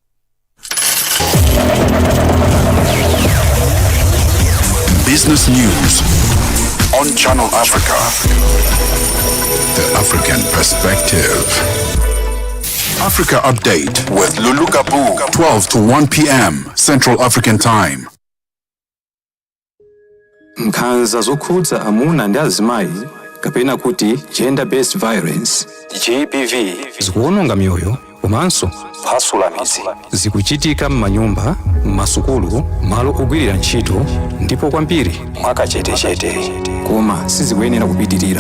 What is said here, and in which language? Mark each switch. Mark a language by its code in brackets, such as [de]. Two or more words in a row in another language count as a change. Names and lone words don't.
[en] Business news on Channel Africa. The African perspective. Africa Update with Lulu Gaboo, 12 to 1 p.m. Central African Time. [ny] Nkhanza zokhudza amuna ndi azimayi kapena kuti [en] gender based violence [ny] GBV zikuwononga mioyo komanso phwasula mizi zikuchitika m'manyumba, m'masukulu, malo ogwirira ntchito ndipo kwambiri mwakachetechete, koma sizikuyenera kupitirira.